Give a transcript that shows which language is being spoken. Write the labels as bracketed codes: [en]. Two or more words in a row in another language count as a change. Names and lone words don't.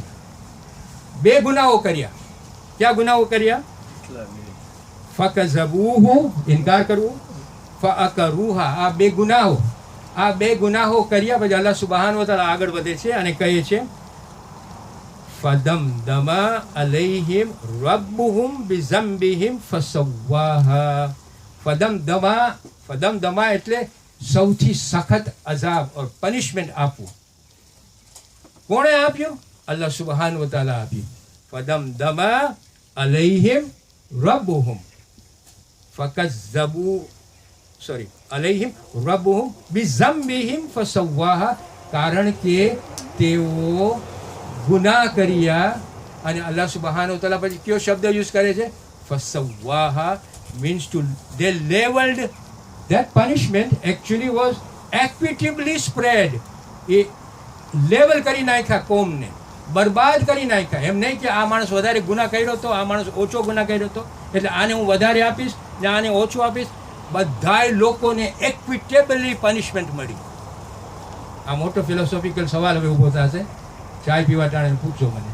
[gu] 2 ગુનાઓ કર્યા. ક્યાં ગુનાઓ કર્યા? ફકઝબૂહુ, ઇનકાર કરવું, ફઅકરૂહા, આ 2 ગુનાઓ. આ 2 ગુનાહો કર્યા પછી [ar] الله سبحانه وتعالى [gu] આગળ વધે છે અને કહે છે [ar] فدمدم عليهم ربهم بذنبهم فسواها. [gu] ફદમદમા એટલે સૌથી સખત અઝાબ ઓર પનિશમેન્ટ આપવું. કોણે આપ્યું? [ar] الله سبحانه وتعالى [gu] આપ્યું. [ar] فدمدم عليهم ربهم فكذبوا عليهم ربهم بذنبهم فسواها. [gu] કારણ કે તેઓ ગુનાહ કર્યા અને [ar] الله سبحانه وتعالى [gu] પછી કયો શબ્દ યુઝ કરે છે? [en] ફસવ્વાહા means to they leveled that punishment actually was equitably spread. [gu] એ લેવલ કરી નાખ્યા કોમને, બરબાદ કરી નાખ્યા. એમ નહીં કે આ માણસ વધારે ગુનાહ કર્યો હતો, આ માણસ ઓછો ગુનાહ કર્યો હતો એટલે આને હું વધારે આપીશ ને આને ઓછું આપીશ. બધાય લોકોને [en] equitably punishment [gu] મળી. આ મોટો ફિલોસોફિકલ સવાલ હવે ઊભો થશે, ચાય પીવા ટાણે પૂછજો મને.